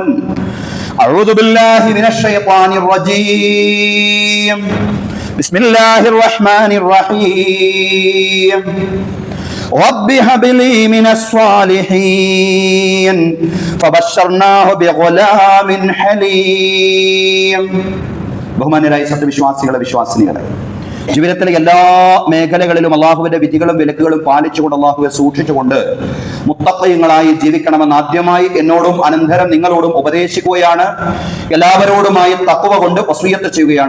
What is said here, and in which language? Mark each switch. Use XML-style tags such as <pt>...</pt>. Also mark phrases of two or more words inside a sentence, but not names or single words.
<ar>أعوذ بالله من الشيطان الرجيم. بسم الله الرحمن الرحيم. رب هب لي من الصالحين فبشرناه بغلام حليم.</ar> <ml>ബഹുമാന്യരായ സത്യവിശ്വാസികളെ വിശ്വാസിനികളെ, ജീവിതത്തിലെ എല്ലാ മേഖലകളിലും അള്ളാഹുവിന്റെ വിധികളും വിലക്കുകളും പാലിച്ചുകൊണ്ട് അള്ളാഹുവെ സൂക്ഷിച്ചുകൊണ്ട് മുത്തഖീങ്ങളായി ജീവിക്കണമെന്ന് ആദ്യമായി എന്നോടും അനന്തരം നിങ്ങളോടും ഉപദേശിക്കുകയാണ്. എല്ലാവരോടുമായി തഖ്വ കൊണ്ട് വസിയ്യത്ത് ചെയ്യുകയാണ്.</ml>